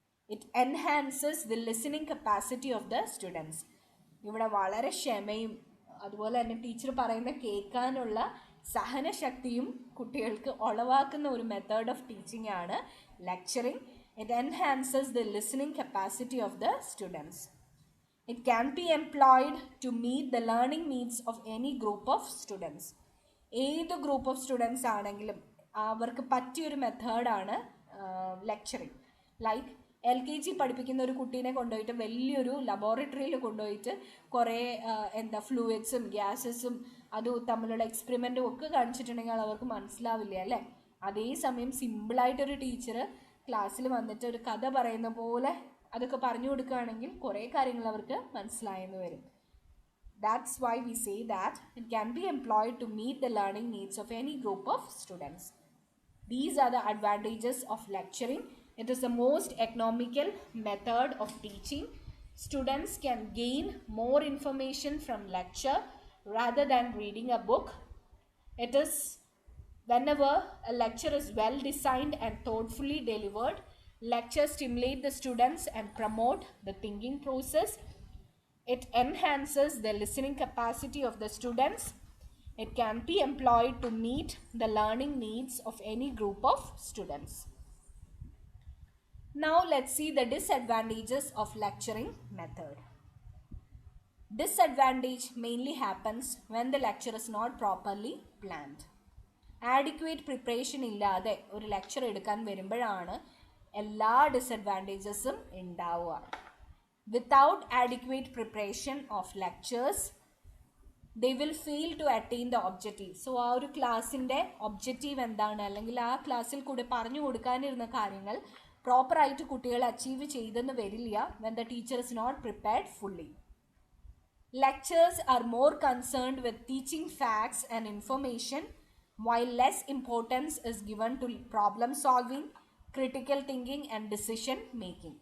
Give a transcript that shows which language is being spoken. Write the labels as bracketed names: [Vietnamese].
[English] It enhances the listening capacity of the students. [Malayalam] ഇവിടെ വളരെ ക്ഷമയും അതുപോലെ തന്നെ ടീച്ചർ പറയുന്ന കേൾക്കാനുള്ള സഹനശക്തിയും കുട്ടികൾക്ക് ഉളവാക്കുന്ന ഒരു മെത്തേഡ് ഓഫ് ടീച്ചിങ് ആണ് lecturing. [English] It enhances the listening capacity of the students. It can be employed to meet the learning needs of any group of students. [Malayalam] ഏത് ഗ്രൂപ്പ് ഓഫ് സ്റ്റുഡൻസ് ആണെങ്കിലും അവർക്ക് പറ്റിയൊരു മെത്തേഡാണ് ലെക്ചറിങ്. ലൈക്ക് LKG പഠിപ്പിക്കുന്ന ഒരു കുട്ടീനെ കൊണ്ടുപോയിട്ട് വലിയൊരു ലബോറട്ടറിയിൽ കൊണ്ടുപോയിട്ട് കുറേ ഫ്ലൂയിഡ്സും ഗ്യാസസും അതും തമ്മിലുള്ള എക്സ്പെരിമെൻറ്റും ഒക്കെ കാണിച്ചിട്ടുണ്ടെങ്കിൽ അവർക്ക് മനസ്സിലാവില്ല അല്ലേ. അതേസമയം സിമ്പിളായിട്ടൊരു ടീച്ചർ ക്ലാസ്സിൽ വന്നിട്ട് ഒരു കഥ പറയുന്ന പോലെ അതൊക്കെ പറഞ്ഞു കൊടുക്കുകയാണെങ്കിൽ കുറേ കാര്യങ്ങൾ അവർക്ക് മനസ്സിലായെന്ന് വരും. [English] That's why we say that it can be employed to meet the learning needs of any group of students. These are the advantages of lecturing. It is the most economical method of teaching. Students can gain more information from lecture rather than reading a book. It is whenever a lecture is well designed and thoughtfully delivered, lectures stimulate the students and promote the thinking process. It enhances the listening capacity of the students. It can be employed to meet the learning needs of any group of students. Now let's see the disadvantages of lecturing method. Disadvantage mainly happens when the lecture is not properly planned. Adequate preparation [Malayalam] illade ഒരു lecture എടുക്കാൻ വരുമ്പോഴാണ് എല്ലാ ഡിസഡ്വാൻറ്റേജസും ഉണ്ടാവുക. [English] Without adequate preparation of lectures they will fail to attain the objective. [Malayalam] So ആ ഒരു ക്ലാസ്സിൻ്റെ objective എന്താണ് അല്ലെങ്കിൽ ആ ക്ലാസ്സിൽ കൂടെ പറഞ്ഞു കൊടുക്കാനിരുന്ന കാര്യങ്ങൾ പ്രോപ്പറായിട്ട് കുട്ടികൾ അച്ചീവ് ചെയ്തെന്ന് വരില്ല [English] when the teacher is not prepared fully. Lectures are more concerned with teaching facts and information while less importance is given to problem solving, critical thinking and decision making.